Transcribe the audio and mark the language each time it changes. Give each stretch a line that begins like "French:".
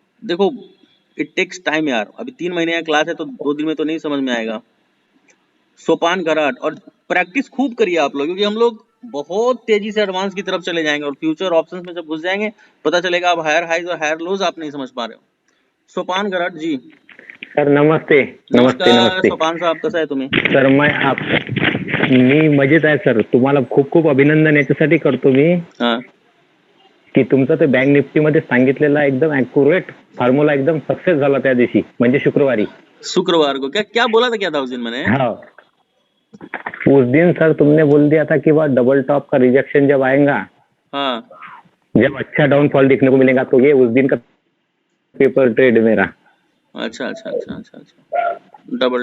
Hindi: देखो,
English: it takes time
Hindi: यार। अभी 3 महीने का क्लास है, तो 2 दिन में तो नहीं समझ में आएगा। सोपान कराट और प्रैक्टिस खूब करिए आप लोग, क्योंकि हम लोग बहुत तेजी से एडवांस की तरफ चले जाएंगे, और फ्यूचर ऑप्शंस में जब घुस जाएंगे पता चलेगा आप हायर हाइज और हायर लोज आप नहीं समझ पा रहे हो। सोपान कराट जी, सर नमस्ते. नमस्ते नमस्कार नमस्ते
Marathi: सोपान साहब, कसं आहे तुम्ही? सर. मी मजेत आहे सर. तुम्हाला खूप खूप अभिनंदन याच्यासाठी करतो मी
Hindi: हाँ
Marathi: की तुमचं ते बँक निफ्टी मध्ये सांगितलेला एकदम ॲक्युरेट फॉर्म्युला एकदम सक्सेस झाला त्या दिवशी, म्हणजे शुक्रवारी.
Hindi: शुक्रवार को क्या क्या बोला था, क्या था उस दिन मैंने? हाँ, उस दिन सर तुमने बोल दिया था कि वह डबल टॉप का रिजेक्शन जब आएगा, हाँ जब अच्छा डाउनफॉल देखने को मिलेगा, तो ये उस दिन का पेपर ट्रेड मेरा. अच्छा अच्छा अच्छा अच्छा अच्छा, डबल